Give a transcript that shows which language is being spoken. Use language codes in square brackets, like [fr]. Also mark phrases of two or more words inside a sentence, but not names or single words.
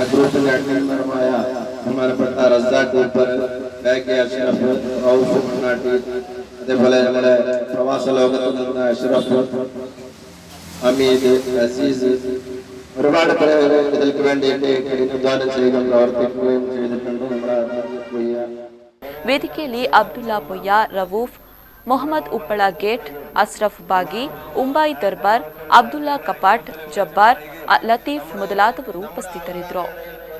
[ml] ഗ്രൂപ്പിന്റെ അഡ്മിന്മാരുമായ ബഹുമാനപ്പെട്ട റസാഖ് ഊപ്പർ, അഷ്റഫ്, റൌഫ് മണ്ണാട്ടി, അതേപോലെ നമ്മുടെ പ്രവാസ ലോകത്ത് നിന്ന് അഷ്റഫ്, ഹമീദ്, അസീസ്, ഒരുപാട് പേര് ഇതിലേക്ക് വേണ്ടിയിട്ട് കഠിനാധ്വാനം ചെയ്യുകയും പ്രവർത്തിക്കുകയും ചെയ്തിട്ടുണ്ട്. നമ്മുടെ [kn] ವೇದಿಕೆಯಲ್ಲಿ ಅಬ್ದುಲ್ಲಾ ಪೊಯ್ಯ, ರವೂಫ್, ಮೊಹಮ್ಮದ್ ಉಪ್ಪಳ ಗೇಟ್, ಅಸ್ರಫ್ ಬಾಗಿ, ಉಂಬಾಯಿ ದರ್ಬಾರ್, ಅಬ್ದುಲ್ಲಾ ಕಪಾಟ್, ಜಬ್ಬಾರ್, ಲತೀಫ್ ಮೊದಲಾದವರು ಉಪಸ್ಥಿತರಿದ್ದರು.